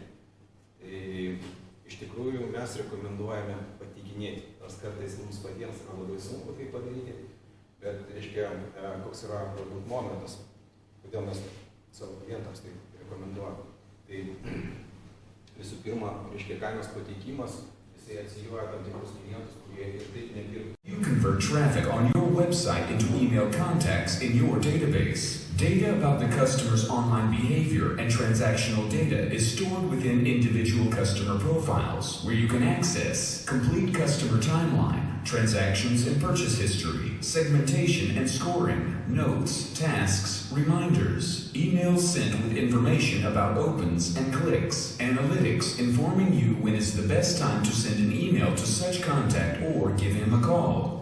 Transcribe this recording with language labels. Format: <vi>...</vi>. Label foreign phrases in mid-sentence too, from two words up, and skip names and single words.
<lt>Tai iš tikrųjų mes rekomenduojame pateikinėti, nors kartais mums patiems yra labai sunku tai padaryti, bet, reiškia, koks yra galbūt momentas, kodėl mes savo klientams tai rekomenduojame. Tai visų pirma, reiškia, kainos pateikimas, jisai atsijuoja tam tikrus klientus, kurie ir taip nepirka.</lt> <en>You convert traffic on your website into email contacts in your database. Data about the customer's online behavior and transactional data is stored within individual customer profiles, where you can access complete customer timeline, transactions and purchase history, segmentation and scoring, notes, tasks, reminders, emails sent with information about opens and clicks, analytics informing you when is the best time to send an email to such contact or give him a call.</en>